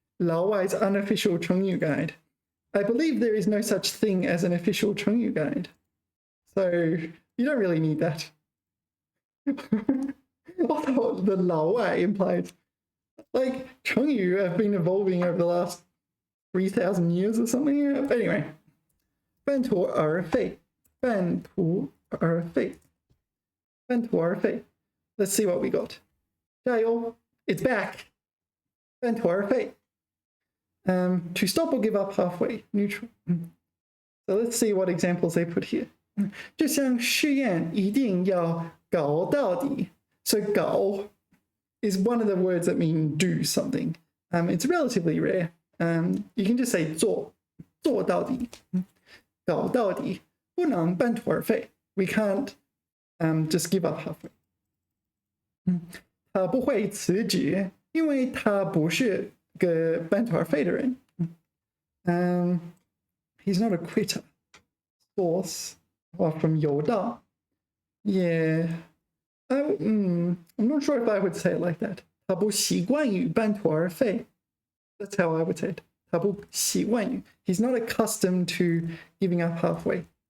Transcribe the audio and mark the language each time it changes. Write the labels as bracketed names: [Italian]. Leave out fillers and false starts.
[English] Laowai's unofficial Chengyu guide. I believe there is no such thing as an official Chengyu guide. So you don't really need that. Although the Laowai implies, like, Chengyu have been evolving over the last 3,000 years or something. Anyway, [Chinese] 半途而废, 半途而废, 半途而废. [English] Let's see what we got. 加油, it's back. 半途而废. To stop or give up halfway, neutral. So let's see what examples they put here. [Chinese] 这项试验一定要搞到底. [English] So 搞 is one of the words that mean do something. It's relatively rare. You can just say 做到底. [Chinese] 搞到底.不能半途而废. [English] We can't just give up halfway. [Chinese] 他不会辞职，因为他不是个半途而废的人。 [English] He's not a quitter. Source from 有道. Yeah. I'm not sure if I would say it like that. [Chinese] 他不习惯于半途而废. [English] That's how I would say it. [Chinese] 他不习惯于. [English] He's not accustomed to giving up halfway.